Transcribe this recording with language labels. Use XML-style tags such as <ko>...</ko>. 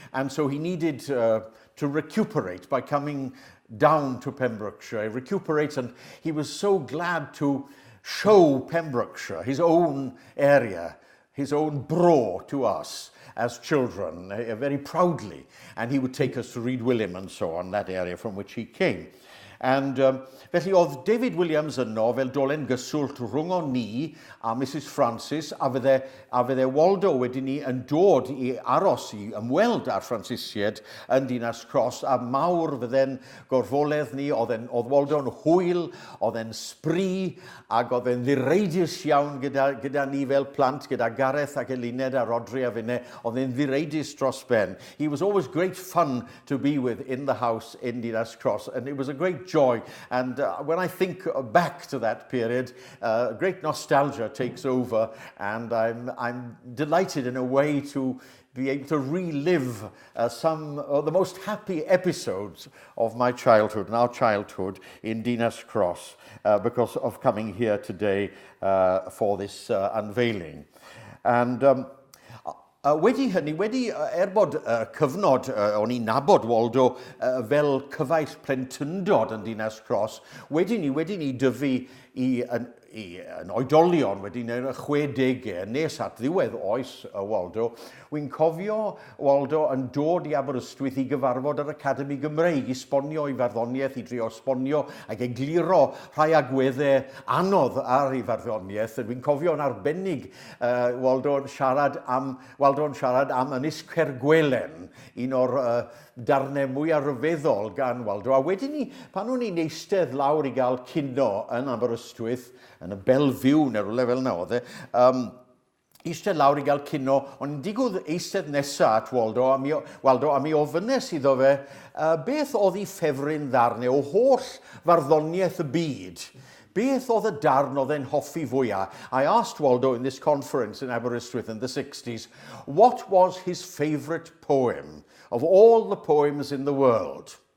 <en>And so he needed to recuperate by coming down to Pembrokeshire, recuperate, and he was so glad to show Pembrokeshire, his own area, his own bro to us as children, very proudly. And he would take us to Reed William and so on, that area from which he came.</en> <cy>And felly oedd David Williams yno fel dolen gyswllt rhwng o ni a Mrs Francis a fydde Waldo wedyn ni yn dod i aros i ymweld â'r Francisied yn Dinas Cross a mawr fydde'n gorfoledd ni, oedd Waldo'n hwyl, oedd e'n sbri ac oedd e'n ddireidus iawn gyda ni fel plant, gyda Gareth ac Eluned a Rodri a finne, oedd e'n ddireidus dros ben.</cy> <en>He was always great fun to be with in the house in Dinas Cross, and it was a great joy. And when I think back to that period, great nostalgia takes over, and I'm delighted in a way to be able to relive some of the most happy episodes of my childhood and our childhood in Dinas Cross because of coming here today for this unveiling.</en> <cy>And wedi hynny, bod cyfnod o'n i'n nabod Waldo fel cyfaill plentyndod yn Dinas Cross, wedi ni dyfu yn oedolion wedi yn y 60au nes at ddiwedd oes Waldo. Wy'n cofio Waldo yn dod i Aberystwyth i gyfarfod yr Academi Gymreig i sbonio i farddoniaeth, i drio sbonio ac egluro rhai agweddau anodd ar ei farddoniaeth. Wy'n cofio yn arbennig Waldo'n siarad am Ynys Cergwelen, un o'r darnau mwyaf ryfeddol gan Waldo. A wedyn ni, pan o'n i'n eistedd lawr i gael cino yn Aberystwyth, yn y Belfiw neu rhywle fel yna oedd eistedd lawr i gael cino, ond digwydd eistedd nesaf at Waldo, a mi ofynes iddo fe beth oedd ei ffefryn ddarnau o holl farddoniaeth y byd. beth oedd y darn oedd e'n hoffi fwyaf?</cy> <en>I asked Waldo in this conference in Aberystwyth in the 60s, what was his favourite poem of all the poems in the world?</en>